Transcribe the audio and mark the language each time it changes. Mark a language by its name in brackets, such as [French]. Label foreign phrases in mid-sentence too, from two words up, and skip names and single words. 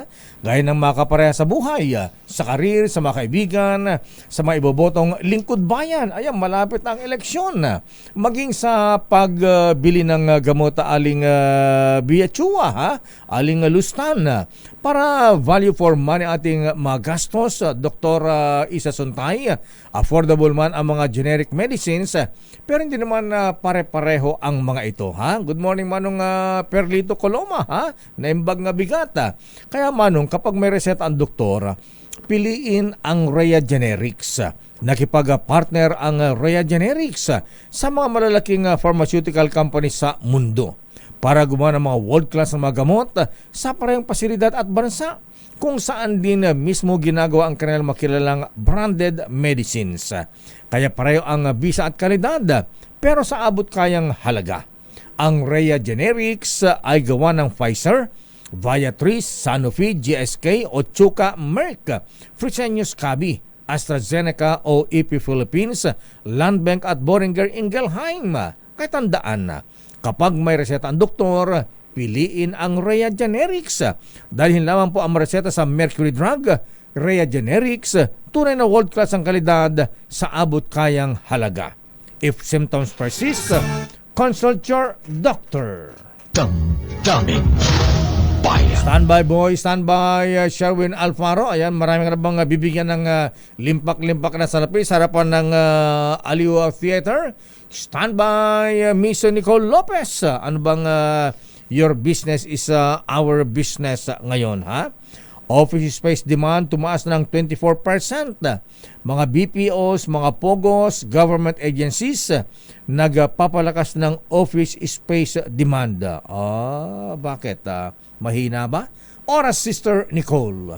[Filipino] Gaya ng makapareha sa buhay, sa karir, sa mga kaibigan, sa mga ibobotong lingkod bayan. Ayan, malapit ang eleksyon. Maging sa pagbili ng gamot aling Biachua, ha? Aling Lustan. Para [English] value for money [Filipino] ating mga gastos, Dr. Isa Suntay, affordable man ang mga [English] generic medicines, [Filipino] pero hindi naman pare-pareho ang mga ito, ha? [English] Good morning, [Iloko] Manong Perlito Coloma, ha? Naimbag nga bigat. [Filipino] Kaya Manong, kapag may reseta ang doktor, piliin ang Rhea Generics. Nakipag-partner ang Rhea Generics sa mga malalaking [English] pharmaceutical companies [Filipino] sa mundo para gumawa ng mga world-class na mga gamot sa parehong pasilidad at bansa, kung saan din mismo ginagawa ang kanilang makilalang [English] branded medicines. [Filipino] Kaya pareho ang bisa at kalidad, pero sa abot kayang halaga. Ang Rhea Generics ay gawa ng Pfizer, Viatris, Sanofi, GSK, Otsuka, Merck, Fresenius Kabi, AstraZeneca o EP Philippines, Landbank at Boehringer Ingelheim. Kaya tandaan, kapag may reseta ang doktor, piliin ang Rhea Generics. Dahil lamang po ang reseta sa Mercury Drug, Rhea Generics, tunay na world-class ang kalidad sa abot kayang halaga. [English] If symptoms persist, consult your doctor. [Filipino] Damdamin Bayan. [English] Standby boy, [Filipino] standby Sherwin Alfaro. Ayan, marami ka na bang bibigyan ng limpak-limpak na salapi sa harapan ng Aliw Theater? [English] Standby Miss Nicole Lopez. [Filipino] Ano bang [English] your business is our business [Filipino] ngayon, ha? [English] Office space demand [Filipino] tumaas ng 24%. Mga BPOs, mga POGOs, [English] government agencies [Filipino] nagpapalakas ng [English] office space demand. [Filipino] Bakit? Mahina ba? Oras, Sister Nicole.